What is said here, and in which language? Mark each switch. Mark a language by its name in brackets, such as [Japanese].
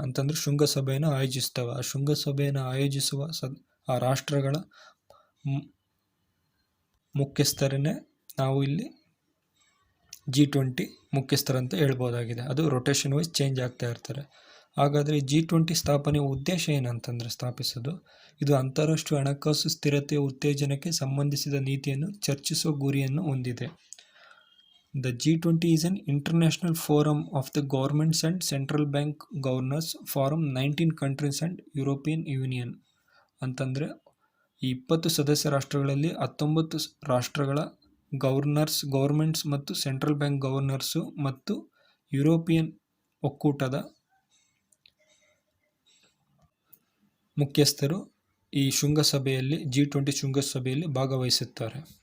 [Kannada] ಅಂತಂದರೆ ಶೃಂಗಸಭೆಯನ್ನು ಆಯೋಜಿಸ್ತವೆ. ಆ ಶೃಂಗಸಭೆಯನ್ನು ಆಯೋಜಿಸುವ ಆ ರಾಷ್ಟ್ರಗಳ ಮುಖ್ಯಸ್ಥರನ್ನೇ ನಾವು ಇಲ್ಲಿ G20 ಮುಖ್ಯಸ್ಥರಂತ ಹೇಳ್ಬೋದಾಗಿದೆ. ಅದು ರೊಟೇಷನ್ ವೈಸ್ ಚೇಂಜ್ ಆಗ್ತಾ ಇರ್ತಾರೆ. ಹಾಗಾದರೆ G20 ಸ್ಥಾಪನೆಯ ಉದ್ದೇಶ ಏನಂತಂದರೆ ಸ್ಥಾಪಿಸೋದು, ಇದು ಅಂತಾರಾಷ್ಟ್ರೀಯ ಹಣಕಾಸು ಸ್ಥಿರತೆಯ ಉತ್ತೇಜನಕ್ಕೆ ಸಂಬಂಧಿಸಿದ ನೀತಿಯನ್ನು ಚರ್ಚಿಸುವ ಗುರಿಯನ್ನು ಹೊಂದಿದೆ. [English] The G20 is an international forum of the governments and central bank governors from 19 countries and European Union. [Kannada] ಅಂತಂದರೆ ಈ 20 ಸದಸ್ಯ ರಾಷ್ಟ್ರಗಳಲ್ಲಿ 19 ರಾಷ್ಟ್ರಗಳ ಗವರ್ಮೆಂಟ್ಸ್ ಮತ್ತು ಸೆಂಟ್ರಲ್ ಬ್ಯಾಂಕ್ ಗವರ್ನರ್ಸು ಮತ್ತು ಯುರೋಪಿಯನ್ ಒಕ್ಕೂಟದ ಮುಖ್ಯಸ್ಥರು ಈ ಶೃಂಗಸಭೆಯಲ್ಲಿ G20 ಶೃಂಗಸಭೆಯಲ್ಲಿ ಭಾಗವಹಿಸುತ್ತಾರೆ.